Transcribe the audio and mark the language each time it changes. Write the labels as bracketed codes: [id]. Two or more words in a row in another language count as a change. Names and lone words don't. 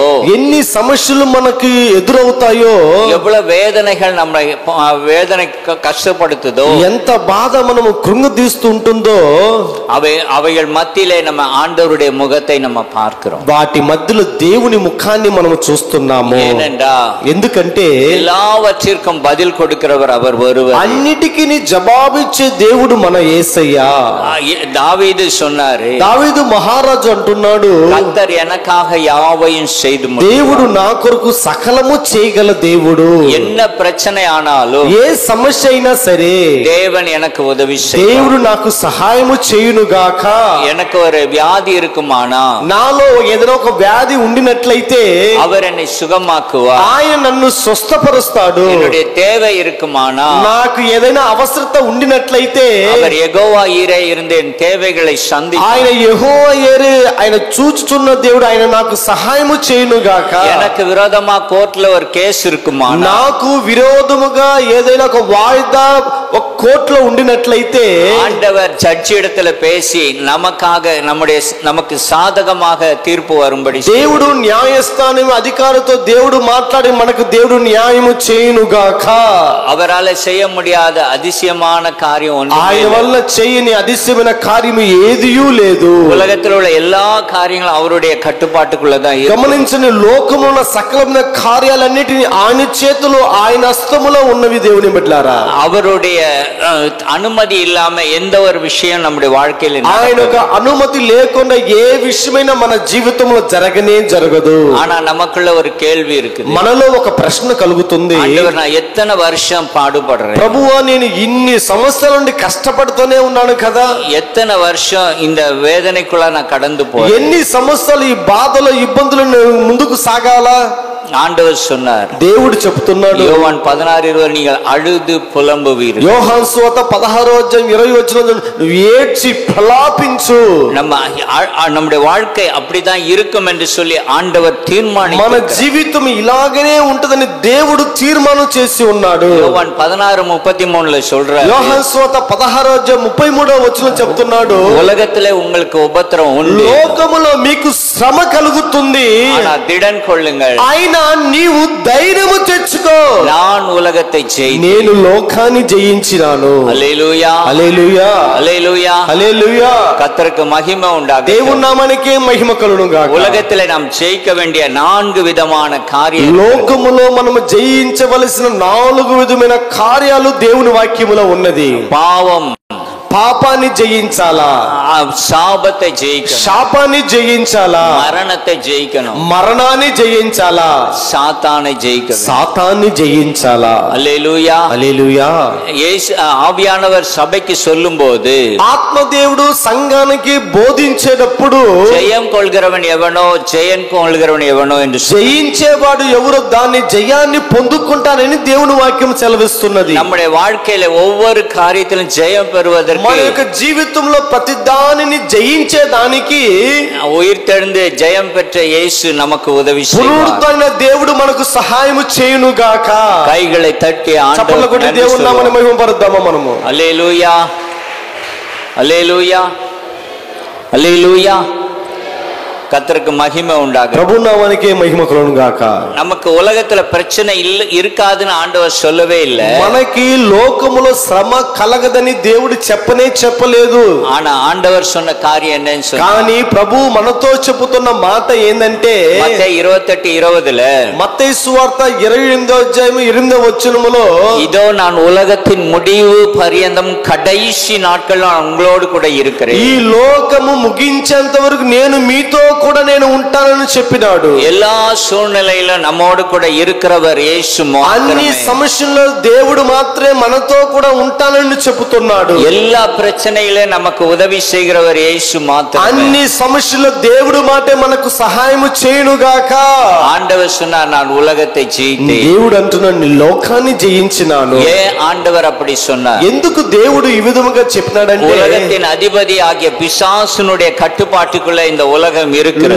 [te] ఎన్ని సమస్యలు మనకి ఎదురవుతాయో, [ta] எவ்வளவு வேதனைகள் நம்மளை வேதனை கஷ்டப்படுத்துதோ, [te] ఎంత బాధ మనము కృంగదీస్తూ ఉంటుందో [ta] அவைகள் மத்தியிலே நம்ம ஆண்டவருடைய முகத்தை நம்ம பார்க்கிறோம். [te] వాటి మధ్యలో దేవుని ముఖాన్ని మనం చూస్తున్నాము. [ta] ஏனென்றா, [te] ఎందుకంటే [ta] எல்லாவற்றிற்கும் பதில் கொடுக்கிறவர் அவர் ஒருவர். [te] అన్నిటికీ జవాబిచ్చే దేవుడు మన యేసయ్యా. [ta] தாவீது சொன்னாரு, [te] దావీదు మహారాజు అంటున్నాడు, [ta] கர்த்தர் எனக்காக யாவையும் செய்து முடித்தார். [te] దేవుడు నా కొరకు సకలము చేయగల దేవుడు. [ta] என்ன பிரச்சனை ஆனாலும், [te] ఏ సమస్య అయినా సరే [ta] தேவன் எனக்கு உதவி செய்வார். [te] దేవుడు నాకు సహాయము చేయునుగాక. [ta] எனக்கு ஒரு வியாதி இருக்குமானா, [te] నాలో ఏదైనా ఒక వ్యాధి ఉండినట్లయితే [ta] அவர் என்னை சுகமாக்குவார். [te] ఆయన నన్ను స్వస్థపరుస్తాడు. [ta] என்னுடைய தேவை இருக்குமானா, [te] నాకు ఏదైనా అవసరత ఉండినట్లయితే [ta] அவர் யெகோவா ஈரே இருந்து என் தேவைகளை சந்திப்பார். [te] ఆయన యెహోవా యేరే, ఆయన చూచుచున్న దేవుడు, ఆయన నాకు సహాయము చేయునుగాక. [ta] எனக்கு விரோதமா கோர்ட்ல ஒரு கேஸ் இருக்குமானா, [te] నాకు విరోధముగా ఏదైనా ఒక వాయిదా ఒక కోర్టులో ఉండినట్లయితే [ta] ஆண்டவர் ஜட்ஜி இடத்துல பேசி நமக்கு சாதகமாக தீர்ப்பு வரும்படி [te] దేవుడు న్యాయస్థానం అధికారితో దేవుడు మాట్లాడి మనకు దేవుడు న్యాయము చేయునుగాక. [ta] அவரால் செய்ய முடியாத அதிசயமான காரியம் ஒன்று, [te] ఆయన వల్ల చేయని అతిశయమైన కార్యము ఏదియూ లేదు. [ta] உலகத்தில் உள்ள எல்லா காரியங்களும் அவருடைய கட்டுப்பாட்டுக்குள்ளதான். [te] గమనించని లోకములో ఉన్న సకలమైన కార్యాలన్నిటిని ఆయన చేతిలో, ఆయన హస్తములో ఉన్నవి. దేవుని బిడ్డలారా, [ta] அவருடைய அனுமதி இல்லாம எந்த ஒரு விஷயம் நம்முடைய வாழ்க்கையில் [te] ఆయన ఒక అనుమతి లేకుండా ఏ విషయమైనా మన జీవితంలో జరగనే జరగదు. [ta] ஆனா நமக்குள்ள ஒரு கேள்வி இருக்கு. [te] మనలో ఒక ప్రశ్న కలుగుతుంది, [ta] நான் எத்தனை வருஷம் பாடுபடுறேன் [te] ప్రభువా, నేను ఇన్ని సంవత్సరాల నుండి కష్టపడుతూనే ఉన్నాను కదా, [ta] எத்தனை வருஷம் இந்த வேதனைக்குள்ள நான் கடந்து போறேன், [te] ఎన్ని సంవత్సరాలు ఈ బాధలు, ఇబ్బందులు ముందుకు సాగాలా? [ta] ஆண்டவர் சொன்னார். [te] దేవుడు చెప్తున్నాడు, [ta] யோவான் 16:20, நீங்கள் அழுது புலம்புவீர்கள். [te] యోహాను సువార్త 16:20 నువ్వు ఏడ్చి ప్రలాపించు. [ta] நம்முடைய வாழ்க்கை அப்படிதான் இருக்கும் என்று சொல்லி ஆண்டவர் தீர்மானித்தார். [te] మన జీవితం ఇలాగనే ఉంటదని దేవుడు తీర్మానం చేసి ఉన్నాడు. [ta] யோவான் 16:33 சொல்றார். [te] యోహాను సువార్త 16:33 చెప్తున్నాడు, [ta] உலகத்திலே உங்களுக்கு உபத்திரம் உண்டு, [te] లోకములో మీకు శ్రమ కలుగుతుంది, [ta] ஆனால் திடன் கொள்ளுங்கள், [te] అయినా నీవు ధైర్యము తెచ్చుకో, [ta] நான் உலகத்தை ஜெயித்தேன், [te] నేను లోకాన్ని జయించినాను. హల్లెలూయా, హల్లెలూయా, హల్లెలూయా, హల్లెలూయా. [ta] கர்த்தருக்கு மகிமை உண்டாகட்டும். [te] దేవుని నామానికే మహిమ కలుగును గాక. [ta] உலகத்திலே நாம் ஜெயிக்க வேண்டிய 4 விதமான காரியங்கள், [te] లోకములో మనము జయించవలసిన 4 విధమైన కార్యాలు దేవుని వాక్యములో ఉన్నది. [ta] பாவம், [te] పాపాన్ని జయించాలా, [ta] శాపத்தை ஜெயிக்கணும், [te] శాపాన్ని జయించాలా, [ta] மரணத்தை ஜெயிக்கணும், [te] మరణాన్ని జయించాలా, [ta] சாத்தானை ஜெயிக்கணும். [te] సాతాన్ని జయించాలా. [ta] அல்லேலூயா, [te] హల్లెలూయా. [ta] ஆவியானவர் சபைக்கு சொல்லும்போது, [te] ఆత్మదేవుడు సంఘానికి బోధించేటప్పుడు [ta] ஜெயம் கொள்கிறவன் எவனோ, ஜெயம் கொள்கிறவன் எவனோ என்று [te] జయించేవాడు ఎవరో దాన్ని జయాన్ని పొందుకుంటానని దేవుని వాక్యం సెలవిస్తున్నది. [ta] நம்முடைய வாழ்க்கையில ஒவ்வொரு காரியத்திலும் ஜெயம் பெறுவதற்கு, [te] మన యొక్క జీవితంలో ప్రతి దానిని జయించేదానికి [ta] உயிர்த்தெழுந்து ஜெயம் பெற்ற இயேசு நமக்கு உதவி செய்வார். [te] పునరుద్ధరణ దేవుడు మనకు సహాయము చేయును గాక. [ta] கைகளை தட்டி [te] చప్పట్లు కొట్టి దేవుని నామమును మహిమపరుద్దామా మనము. [ta] அல்லேலூயா, அல்லேலூயா, அல்லேலூயா. கர்த்தருக்கு மகிமை உண்டாக. [te] ప్రభు నామానికే మహిమ కలుగును గాక. [ta] நமக்கு உலகத்துல பிரச்சனை இருக்காதுன்னு ஆண்டவர் சொல்லவே இல்லை. [te] మనకి లోకములో శ్రమ కలగదని దేవుడు చెప్పలేదు. [ta] ஆனா ஆண்டவர் சொன்ன காரியம் என்னன்னு சொன்னா, [te] కానీ ప్రభు మనతో చెబుతున్న మాట ఏందంటే, [ta] மத்தேயு 28:20 [te] మత్తయి సువార్త 28:8 [ta] இதோ நான் உலகத்தின் முடிவு பரியந்தம் கடைசி நாட்கள் நான் உங்களோடு கூட இருக்கிறேன். [te] ఈ లోకము ముగించేంత వరకు నేను మీతో కూడా నేను ఉంటానని చెప్పినాడు. [ta] எல்லா சூழ்நிலையிலும் நம்மோடு கூட இருக்கிறவர் இயேசு [te] అన్ని సమస్యల్లో దేవుడు మాత్రమే మనతో కూడా ఉంటానని చెబుతున్నాడు. [ta] எல்லா பிரச்சனையிலும் நமக்கு உதவி செய்கிறவர் இயேசு மாத்திரமே. [te] అన్ని సమస్యల్లో దేవుడు మాటే మనకు సహాయం చేయునుగాక. [ta] ஆண்டவர் சொன்னார், நான் உலகத்தை ஜெயித்தேன். [te] దేవుడు అంటున్నాడు, నీ లోకాన్ని జయించినాను. [ta] ஏன் ஆண்டவர் அப்படி சொன்னார்? [te] ఎందుకు దేవుడు ఈ విధముగా చెప్పినాడంటే, [ta] உலகத்தின் அதிபதி ஆகிய பிசாசுனுடைய கட்டுப்பாட்டுக்குள்ள இந்த உலகம் இருக்கிறது.